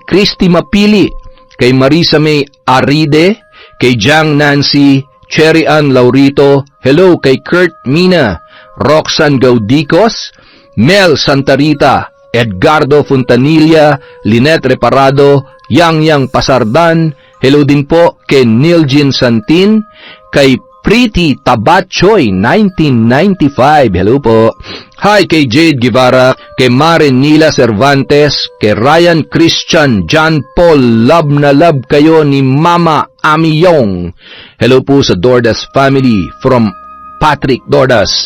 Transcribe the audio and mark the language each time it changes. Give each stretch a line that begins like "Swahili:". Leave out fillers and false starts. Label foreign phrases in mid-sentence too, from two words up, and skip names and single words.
Filipino: Christy Mapili, kay Marisa May Aride, kay Jang Nancy, Cherry Ann Laurito, hello kay Kurt Mina, Roxanne Gaudicos, Mel Santarita, Edgardo Fontanilla, Lynette Reparado, Yang Pasardan, hello din po kay Niljin Santin, kay Pretty Tabachoy 1995, hello po. Hi kay Jade Guevara, kay Maren Nila Cervantes, kay Ryan Christian, John Paul, love na love kayo ni Mama Amiyong. Hello po sa Dordas family from Patrick Dordas.